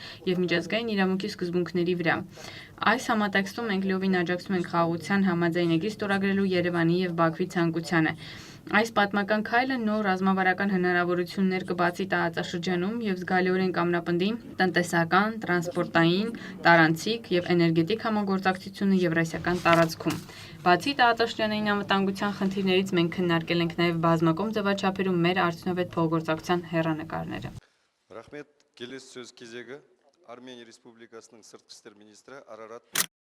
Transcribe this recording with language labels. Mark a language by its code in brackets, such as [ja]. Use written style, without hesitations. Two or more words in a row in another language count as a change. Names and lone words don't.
[hy] եւ միջազգային իրավունքի սկզբունքների վրա։ Այս համատեքստում մենք լիովին աջակցում ենք խաղաղության համաձայնագրի ստորագրելու Երևանի եւ Բաքվի ցանկությանը։ Այս պատմական քայլը նոր ռազմավարական հնարավորություններ կբացի տարածաշրջանում եւ զգալիորեն կամրապնդի տնտեսական, տրանսպորտային, տարանցիկ եւ էներգետիկ համագործակցությունը Եվրասիական տարածքում։ Բացի տարածաշրջանային անվտանգության խնդիրներից մենք քննարկել ենք նաեւ բազմակողմ ձևաչափերում մեր արդյունավետ փոխգործակցության հեռանկարները։ [kk] Ռախմետ, келесі сөз кезегі Армения Республикасының сыртқы істер министрі Арарат